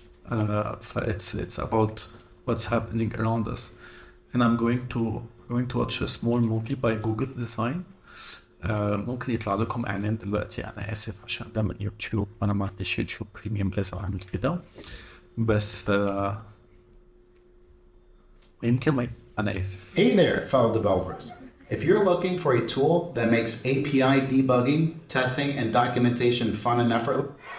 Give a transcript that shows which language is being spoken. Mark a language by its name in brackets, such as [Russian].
[English] It's about what's happening around us. And I'm going to watch a small movie by Google Design. [Arabic] ممكن يطلع لكم اعلان دلوقتي، انا اسف عشان ده من يوتيوب، انا ما عنديش يوتيوب بريميوم لازم اعمل كده، بس يمكن ما انا اسف. [English] Hey there, fellow developers. If you're looking for a tool that makes API debugging, testing, and documentation fun and effortless,